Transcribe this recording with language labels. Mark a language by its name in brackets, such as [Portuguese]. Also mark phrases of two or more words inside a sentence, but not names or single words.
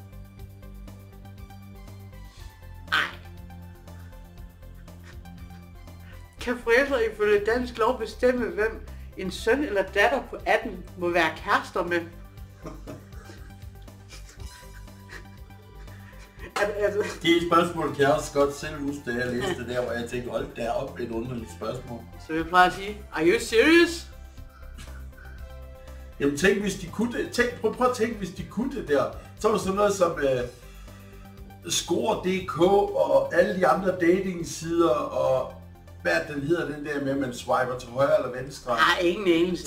[Danish] Kan forældre ifølge dansk lov bestemme, hvem en søn eller datter på 18 må være kærester med? Det spørgsmål kan jeg også godt selv huske, da jeg læste det der, hvor jeg tænkte, hold der op, et underligt spørgsmål. Så jeg plejer at sige, [English] are you serious? [Danish] Jamen tænk, hvis de kunne det. Prøv at tænke, hvis de kunne det der. Så var der sådan noget som Score.dk og alle de andre datingsider og hvad den hedder, den der med, at man swiper til højre eller venstre. Nej, ingen anelse.